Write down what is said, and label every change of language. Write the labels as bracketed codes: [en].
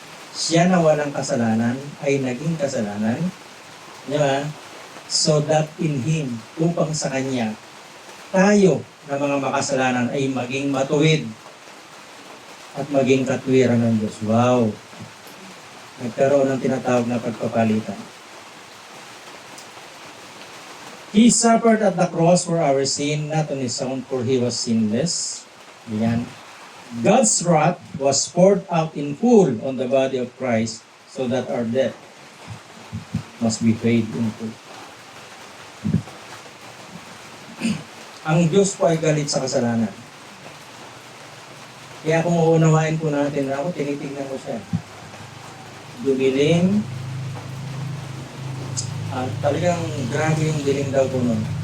[tl] Siya na walang kasalanan ay naging kasalanan. Diba? [en] So that in Him, [tl] upang sa Kanya, tayo na mga makasalanan ay maging matuwid at maging katwiran ng Diyos. Wow! Nagkaroon ng tinatawag na pagpapalitan. [en] He suffered at the cross for our sin, not on His own, for He was sinless. Ayan. God's wrath was poured out in full on the body of Christ so that our debt must be paid in full. [tl] Ang Diyos po ay galit sa kasalanan. Kaya kung uunawain po natin, ako tinitignan ko siya. Dumilim, talagang grabe yung dilim daw po nun.